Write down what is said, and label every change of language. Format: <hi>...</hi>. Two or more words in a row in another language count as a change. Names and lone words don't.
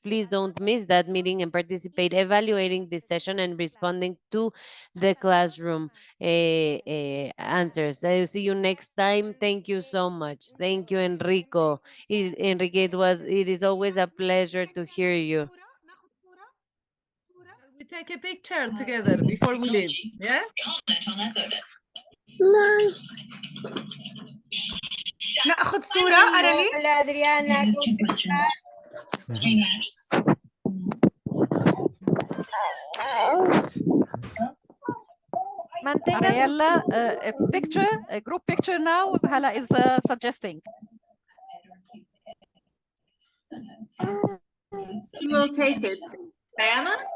<en>Please don't miss that meeting and participate, evaluating this session and responding to the classroom answers. I will see you next time. Thank you so much. Thank you, Enrico. Enrique, it is always a pleasure to hear you. We take a picture together before we leave. Yeah?</en> <ar>ناخذ صورة أرني.</ar> <es>Hola Adriana, ¿cómo estás?</es> <en>Ariella, a picture, a group picture now, Hala is suggesting. We will take it. Diana?</en>